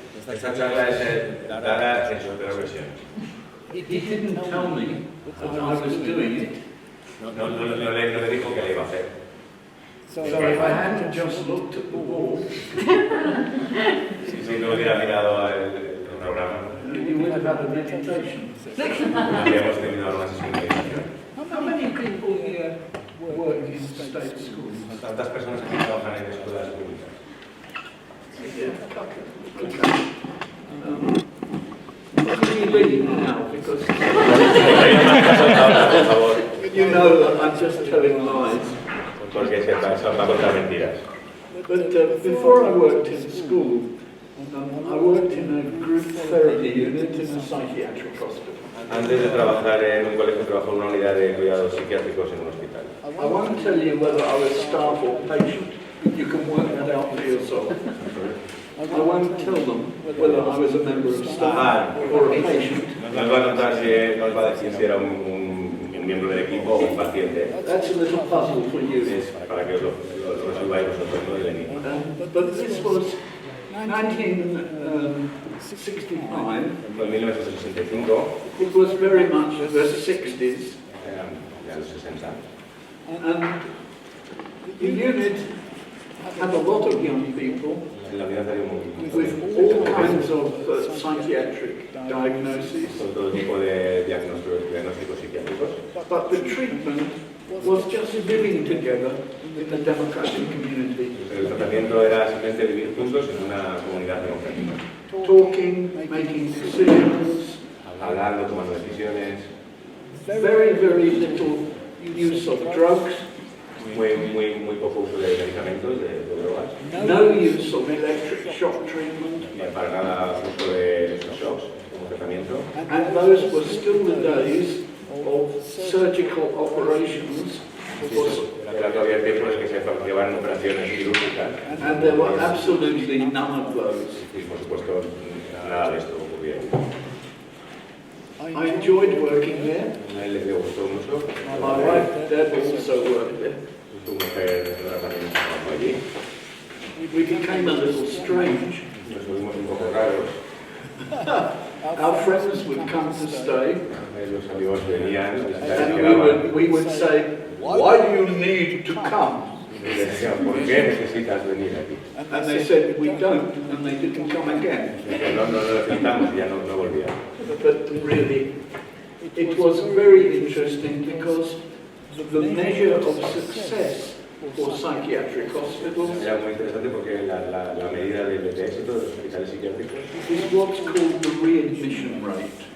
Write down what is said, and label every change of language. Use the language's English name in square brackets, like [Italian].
[Spanish] Esta charla es Dara en su peor versión. [English] He didn't tell me that I was doing it. [Spanish] No le dijo que le iba a hacer. [English] So if I hadn't just looked at the wall, [Spanish] Si no hubiera mirado el programa, [English] you would have had a meditation. [Spanish] habríamos terminado una sesión de meditación. [English] How many people here work in state schools? [Spanish] Tantas personas que trabajan en escuelas públicas. [English] Can you leave now? Because [Spanish] Por favor, [English] you know that I'm just telling lies. [Spanish] porque se va a contar mentiras. [English] But before I worked in school, I worked in a group therapy unit in a psychiatric hospital. [Spanish] Antes de trabajar en un colegio, trabajó en una unidad de cuidados psiquiátricos en un hospital. [English] I won't tell you whether I was staff or patient. You can work that out for yourself. I won't tell them whether I was a member of staff or a patient. [Spanish] No os va a contar si, no os va a decir si era un miembro del equipo o un paciente. [English] That's a little puzzle for you. [Spanish] Es para que os lo resolváis vosotros, no el enigma. [English] But this was 1965. [Spanish] Fue en 1965, [English] It was very much the 60s. [Spanish] eran ya los 60. [English] And the unit had a lot of young people [Spanish] En la unidad había [English] with all kinds of psychiatric diagnoses. [Spanish] con todo tipo de diagnósticos psiquiátricos. [English] But the treatment was just living together in a democratic community. [Spanish] El tratamiento era simplemente vivir juntos en una comunidad democrática. [English] Talking, making decisions, [Spanish] Hablando, tomando decisiones, [English] very, very little use of drugs, [Spanish] muy poco uso de medicamentos, de drogas, [English] no use of electric shock treatment, [Spanish] y para nada uso de esos shocks como tratamiento. [English] and those were still the days of surgical operations, [Spanish] Era todavía tiempo en que se llevaban operaciones quirúrgicas [English] and there were absolutely none of those. [Spanish] y por supuesto nada de esto ocurría. [English] I enjoyed working there. [Spanish] A él le gustó mucho. [English] My wife Deb also worked there. [Spanish] Su mujer también trabajó allí. [English] We became a little strange. [Spanish] Nos volvimos un poco raros. [English] Our friends would come to stay, [Spanish] Los amigos venían, se [English] and [Spanish] quedaban. [English] we would say, "Why do you need to come?" [Spanish] Y les decían, ¿por qué necesitas venir aquí? [English] And they said, "We don't," and they didn't come again. [Spanish] Y decían, no lo necesitamos y ya no volvían. [English] But really, it was very interesting because the measure of success for psychiatric hospitals [Spanish] Era muy interesante porque la medida de éxito de los hospitales psiquiátricos [English] is what's called the readmission rate.